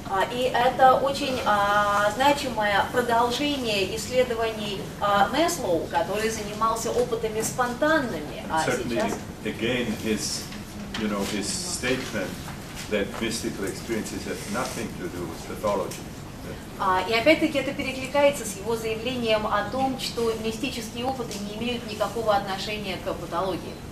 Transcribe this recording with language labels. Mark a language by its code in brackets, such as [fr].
[ru] И это очень значимое продолжение исследований Маслоу, который занимался опытами спонтанными. [en] Certainly, [ru] Сейчас [en] again, his statement that mystical experiences have nothing to do with pathology. [ru] И опять-таки это перекликается с его заявлением о том, что мистические опыты не имеют никакого отношения к патологии.